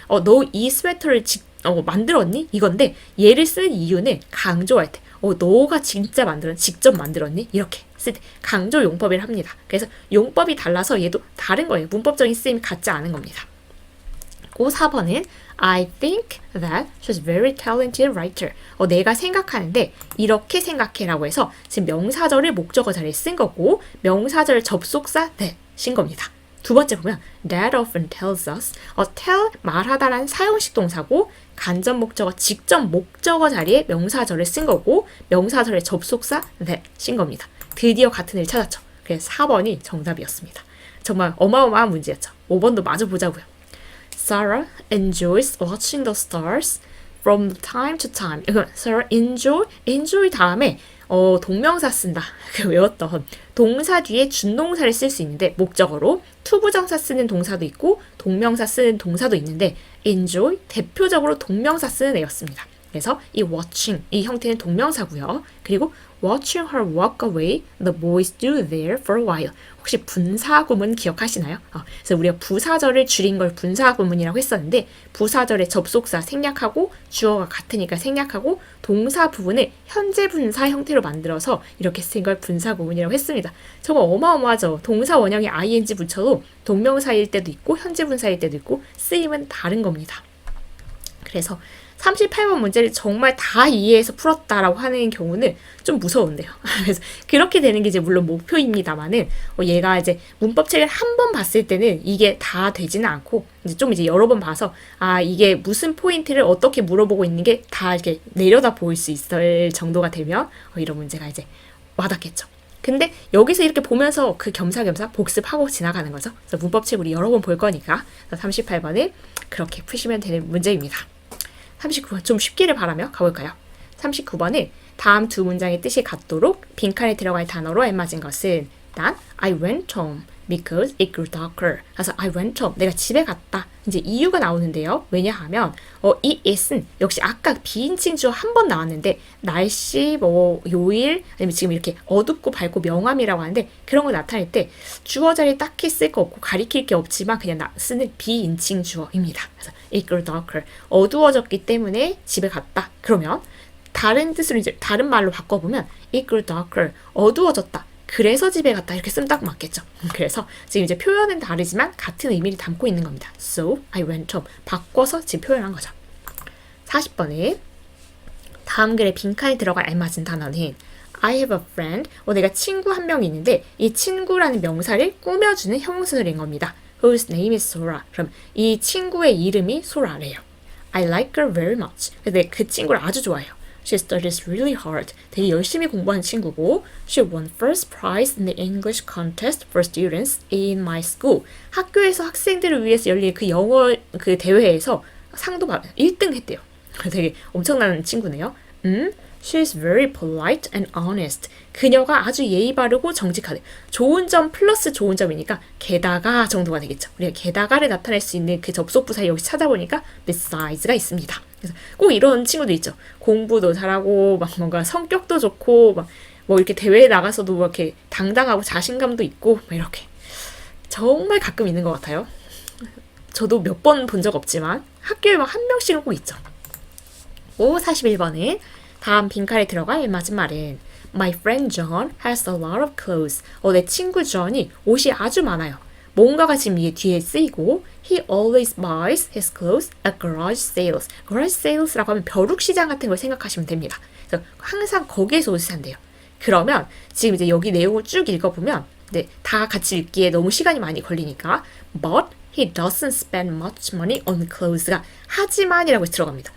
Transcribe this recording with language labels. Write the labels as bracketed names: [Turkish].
[Korean] 너 이 스웨터를 만들었니? 이건데 얘를 쓰는 이유는 강조할 때 너가 진짜 직접 만들었니? 이렇게 쓸 때 강조 용법을 합니다. 그래서 용법이 달라서 얘도 다른 거예요. 문법적인 쓰임이 같지 않은 겁니다. 4번은 [English] I think that she's very talented writer. [Korean] 내가 생각하는데 이렇게 생각해라고 해서 지금 명사절을 목적어 자리에 쓴 거고 명사절 접속사 that인 겁니다. 두 번째 보면 [English] that often tells us. [Korean] tell 말하다라는 사용식 동사고 간접 목적어 직접 목적어 자리에 명사절을 쓴 거고 명사절의 접속사 that인 겁니다. 드디어 같은 을 찾았죠. 그래서 4번이 정답이었습니다. 정말 어마어마한 문제였죠. 5번도 마저 보자고요. [English] Sarah enjoys watching the stars from time to time. [Korean] Sarah enjoy 다음에 동명사 쓴다. 외웠던 동사 뒤에 준동사를 쓸 수 있는데 목적어로 투부정사 쓰는 동사도 있고 동명사 쓰는 동사도 있는데 enjoy 대표적으로 동명사 쓰는 애였습니다. 그래서 이 watching 이 형태는 동명사고요. [English] 그리고 watching her walk away, the boys stood there for a while. [Korean] 혹시 분사구문 기억하시나요? 그래서 우리가 부사절을 줄인 걸 분사구문이라고 했었는데 부사절의 접속사 생략하고 주어가 같으니까 생략하고 동사 부분을 현재 분사 형태로 만들어서 이렇게 쓴 걸 분사구문이라고 했습니다. 정말 어마어마하죠. 동사 원형에 ing 붙여도 동명사일 때도 있고 현재 분사일 때도 있고 쓰임은 다른 겁니다. 그래서 38번 문제를 정말 다 이해해서 풀었다라고 하는 경우는 좀 무서운데요. 그래서 그렇게 되는 게 이제 물론 목표입니다만은 얘가 이제 문법책을 한 번 봤을 때는 이게 다 되지는 않고 이제 여러 번 봐서 이게 무슨 포인트를 어떻게 물어보고 있는 게 다 이렇게 내려다 보일 수 있을 정도가 되면 이런 문제가 이제 와닿겠죠. 근데 여기서 이렇게 보면서 그 겸사겸사 복습하고 지나가는 거죠. 그래서 문법책 우리 여러 번 볼 거니까 38번은 그렇게 푸시면 되는 문제입니다. 39번 좀 쉽기를 바라며 가볼까요? 39번은 다음 두 문장의 뜻이 같도록 빈칸에 들어갈 단어로 알맞은 것은 [English] 난 I went home because it grew darker. 그래서 I went home. [Korean] 내가 집에 갔다. 이제 이유가 나오는데요. 왜냐하면 이 it은 역시 아까 비인칭 주어 한 번 나왔는데 날씨, 뭐 요일, 아니면 지금 이렇게 어둡고 밝고 명암이라고 하는데 그런 거 나타낼 때 주어 자리에 딱히 쓸 거 없고 가리킬 게 없지만 그냥 쓰는 비인칭 주어입니다. [English] 그래서 it grew darker. [Korean] 어두워졌기 때문에 집에 갔다. 그러면 다른 뜻으로 이제 다른 말로 바꿔보면 [English] it grew darker. [Korean] 어두워졌다. 그래서 집에 갔다 이렇게 쓰면 딱 맞겠죠. 그래서 지금 이제 표현은 다르지만 같은 의미를 담고 있는 겁니다. [English] So I went home. [Korean] 바꿔서 지금 표현한 거죠. 40번에 다음 글에 빈칸에 들어갈 알맞은 단어는 [English] I have a friend. [Korean] 내가 친구 한 명 있는데 이 친구라는 명사를 꾸며주는 형용사절인 겁니다. [English] Whose name is Sora. [Korean] 그럼 이 친구의 이름이 Sora래요. [English] I like her very much. [Korean] 근데 그 친구를 아주 좋아해요. [English] She studies really hard. [Korean] 되게 열심히 공부하는 친구고 [English] She won first prize in the English contest for students in my school. [Korean] 학교에서 학생들을 위해서 열린 그 영어 그 대회에서 상도 받 1등 했대요. 되게 엄청난 친구네요. [English] She's very polite and honest. [Korean] 그녀가 아주 예의 바르고 정직하대. 좋은 점 플러스 좋은 점이니까 게다가 정도가 되겠죠. 우리가 게다가를 나타낼 수 있는 그 접속부사 여기 찾아보니까 besides가 있습니다. 그래서 꼭 이런 친구도 있죠. 공부도 잘하고 막 뭔가 성격도 좋고 막 뭐 이렇게 대회에 나가서도 뭐 이렇게 당당하고 자신감도 있고 막 이렇게 정말 가끔 있는 것 같아요. 저도 몇 번 본 적 없지만 학교에 막 한 명씩은 꼭 있죠. 41번은 다음 빈칸에 들어갈 맞은 말은 [English] My friend John has a lot of clothes. [Korean] 내 친구 존이 옷이 아주 많아요. 뭔가가 지금 이 뒤에 쓰이고 [English] He always buys his clothes at garage sales. [Korean] garage sales라고 하면 벼룩시장 같은 걸 생각하시면 됩니다. 그래서 항상 거기에서 옷을 산대요. 그러면 지금 이제 여기 내용을 쭉 읽어보면 네, 다 같이 읽기에 너무 시간이 많이 걸리니까 [English] But he doesn't spend much money on clothes [Korean] 가 하지만이라고 들어갑니다.